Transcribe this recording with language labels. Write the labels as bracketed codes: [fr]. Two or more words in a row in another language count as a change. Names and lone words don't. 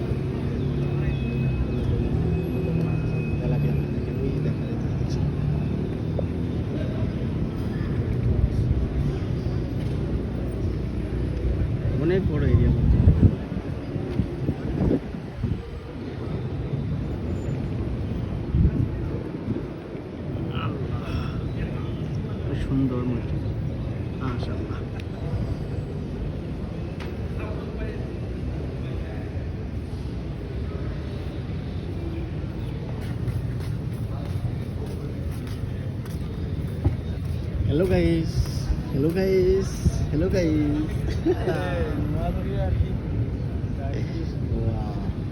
[bn] অনেক বড় এরিয়া মধ্যে। সুন্দর মসজিদ, মাশাআল্লাহ। [en] Hello guys, hello guys, hello guys. Wow.